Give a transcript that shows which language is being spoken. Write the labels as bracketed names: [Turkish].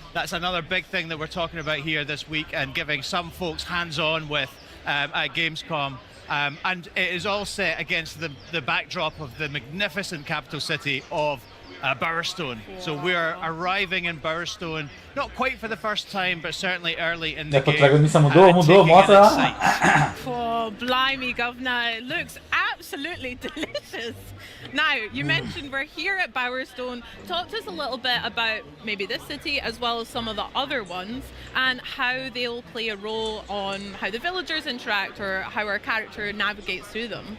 [English] That's another big thing that we're talking about here this week and giving some folks hands-on with at Gamescom. And it is all set against the backdrop of the magnificent capital city of Bowerstone. Wow. So we are arriving in Bowerstone, not quite for the first time, but certainly early in the [Portuguese] A [English] game. [Portuguese] protagonista mudou, mostra lá. [English] Oh, blimey, governor, it looks absolutely delicious. Now, you mentioned we're here at Bowerstone. Talk to us a little bit about maybe this city as well as some of the other ones and how they'll play a role on how the villagers interact or how our character navigates through them.